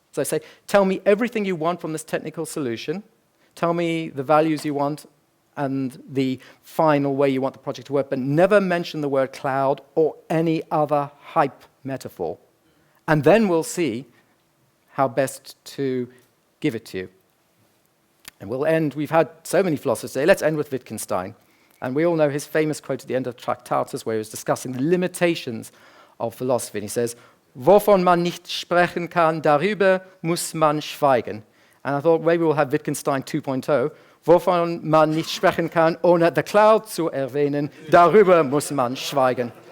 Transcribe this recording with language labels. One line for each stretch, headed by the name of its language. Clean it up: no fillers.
English: So say, tell me everything you want from this technical solution, tell me the values you want and the final way you want the project to work, but never mention the word cloud or any other hype metaphor. And then we'll see how best to give it to you. And we'll end, we've had so many philosophers today, let's end with Wittgenstein. And we all know his famous quote at the end of Traktatus, where he was discussing the limitations of philosophy. And he says,
German: wovon man nicht sprechen kann, darüber muss man schweigen.
English: And I thought maybe we'll have Wittgenstein 2.0.
German: Wovon man nicht sprechen kann, ohne
English: the cloud
German: zu erwähnen, darüber muss man schweigen.